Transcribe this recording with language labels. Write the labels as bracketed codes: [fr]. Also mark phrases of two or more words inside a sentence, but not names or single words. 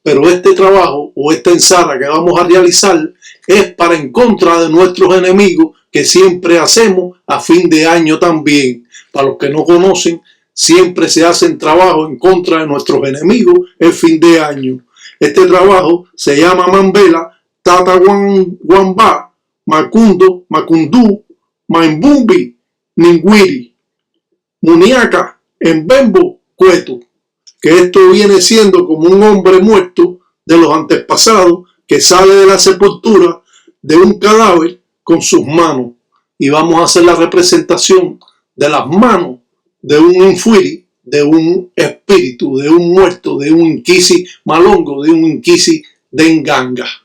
[es] pero este trabajo o esta ensara que vamos a realizar es para en contra de nuestros enemigos que siempre hacemos a fin de año también. Para los que no conocen, siempre se hacen trabajos en contra de nuestros enemigos el fin de año. Este trabajo se llama Mambela, Tata Wamba, Macundo, Macundú, Maimbumbi, Ningwiri, Muniaca, Mbembo, Cueto. Que esto viene siendo como un hombre muerto de los antepasados que sale de la sepultura de un cadáver con sus manos. Y vamos a hacer la representación de las manos de un infuiri, de un espíritu, de un muerto, de un inquisi malongo, de un inquisi de nganga.